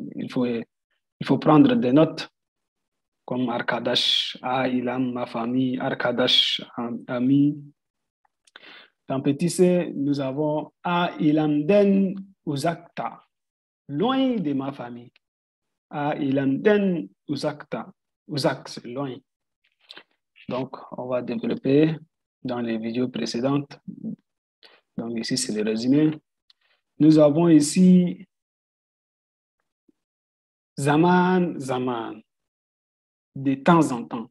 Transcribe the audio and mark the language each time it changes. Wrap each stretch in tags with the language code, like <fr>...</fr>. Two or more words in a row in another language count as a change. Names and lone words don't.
<fr>Il faut prendre des notes comme Arkadaş, Ailam, ma famille, Arkadaş, ami. Dans petit c, nous avons</fr> <tr>Ailemden uzakta,</tr> <fr>loin de ma famille.</fr> <tr>Ailemden uzakta, uzak,</tr> <fr>c'est loin. Donc, on va développer dans les vidéos précédentes. Donc ici, c'est le résumé. Nous avons ici</fr> <tr>Zaman, Zaman,</tr> <fr>de temps en temps.</fr>